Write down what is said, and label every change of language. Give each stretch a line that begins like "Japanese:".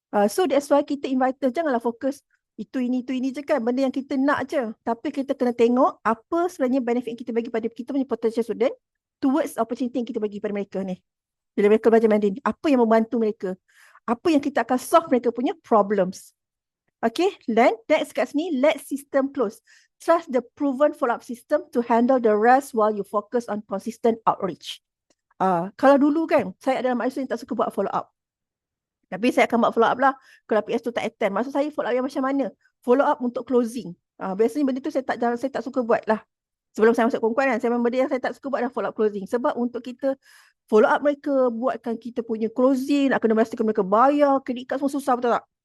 English: So that's why
Malay: kita invite, janganlah fokus itu ini je kan, benda yang kita nak je. Tapi kita kena tengok apa sebenarnya benefit yang kita bagi pada kita punya potential student towards opportunity yang kita bagi pada mereka ni. Bila mereka belajar Mandarin, apa yang membantu mereka? Apa yang kita akan solve mereka punya problems.
English: Okay, then next
Malay: kat sini,
English: let system close. Trust the proven follow-up system to handle the rest while you focus on consistent outreach.
Malay: Kalau dulu kan, saya adalah mahasiswa yang tak suka buat follow-up. Tapi saya akan buat follow up lah kalau PS tu tak attend. Maksud saya follow up yang macam mana? Follow up untuk closing. Biasanya benda tu saya tak suka buat lah. Sebelum saya masuk Konkuan kan, saya memang benda yang saya tak suka buat adalah follow up closing. Sebab untuk kita follow up mereka, buatkan kita punya closing, nak kena memastikan mereka bayar, kredit card semua susah, betul tak?